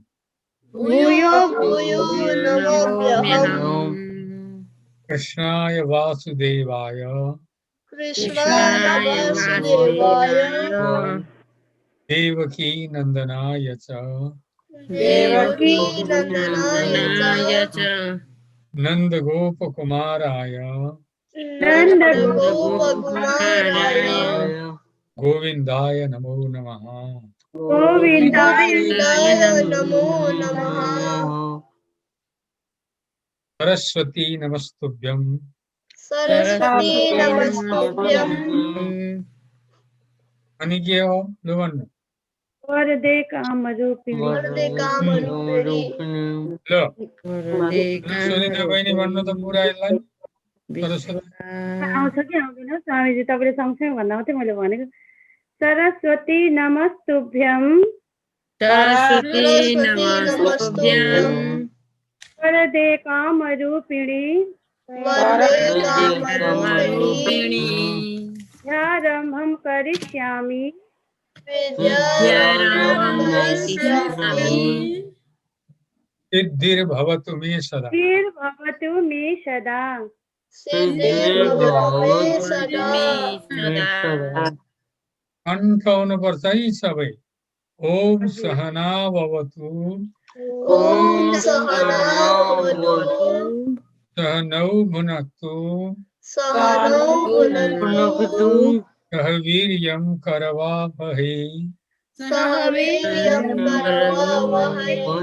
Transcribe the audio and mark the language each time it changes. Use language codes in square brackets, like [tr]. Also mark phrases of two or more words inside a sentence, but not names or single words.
[sa] कृष्णाय वासुदेवाय देवकी नंदनाय च नंदगोपकुमाराय गोविंदाय नमो नमः। सरस्वती नमस्तुभ्यं [ne] अनि के हो लु भन्नु। [sa] वरदे कामरूपिणी [ne] ल सुनिता बहिनी भन्नु त पुरा यसलाई। [sa] सरस्वती [ne] आउँछ कि आउँदैन स्वामीजी, तपाईँले सँगसँगै भन्दा मात्रै मैले भनेको [sa] सरस्वती नमस्तुभ्यं सरस्वती नमस्तुभ्यं वरदे कामरूपिणी कामरूपिणी ध्यारम्भं करिष्यामि विद्यारम्भं करिष्यामि सिद्धिर्भवतु मे सदा श्रीर्भवतु मे सदा सिद्धिर्भवतु मे सदा [ne] कण्ठ हुनुपर्छ है सबै। [sa] ओम सहना भवतु ॐ सहना भवतु सहनौ भुनक्तु भुनक्तु सह वीर्यं करवावहै सह वीर्यं करवावहै